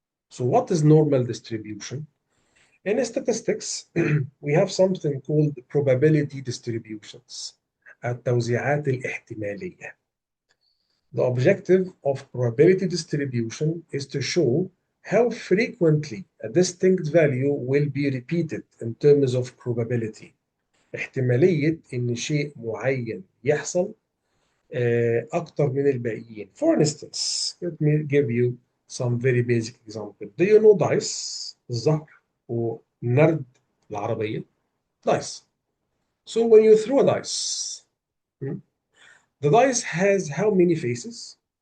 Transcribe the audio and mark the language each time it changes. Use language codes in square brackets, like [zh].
[en] So what is normal distribution? In statistics, we have something called probability distributions. [ar] التوزيعات الاحتمالية. [en] The objective of probability distribution is to show how frequently a distinct value will be repeated in terms of probability. [ar] احتمالية إن شيء معين يحصل أكتر من الباقيين. [en] For instance, let me give you some very basic example. Do you know dice? [ar] الزهر ونرد العربية. [en] Dice. So when you throw a dice, the dice has how many faces?